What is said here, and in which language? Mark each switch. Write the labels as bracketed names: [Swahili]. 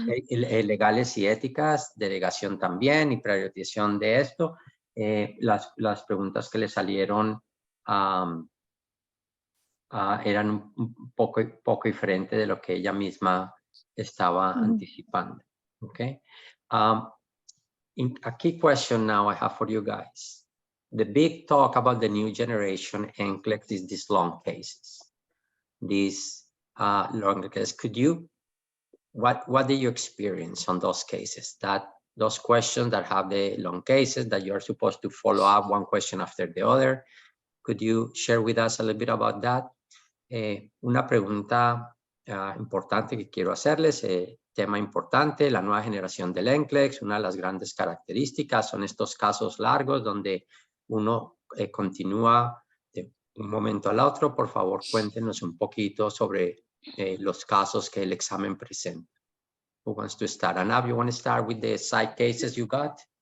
[Spanish] Legales y éticas, delegación también y priorización de esto. Las preguntas que le salieron eran un poco diferentes de lo que ella misma estaba anticipando. [English] Okay. A key question now I have for you guys. The big talk about the new generation NCLEX is these long cases. These long cases. What did you experience on those cases? Those questions that have the long cases that you're supposed to follow up one question after the other. Could you share with us a little bit about that? [Spanish] Una pregunta importante que quiero hacerles, tema importante, la nueva generación del NCLEX. Una de las grandes características son estos casos largos donde uno continúa de un momento al otro. Por favor, cuéntenos un poquito sobre los casos que el examen presenta. [English] Who wants to start? Anab, you want to start with the side cases you got?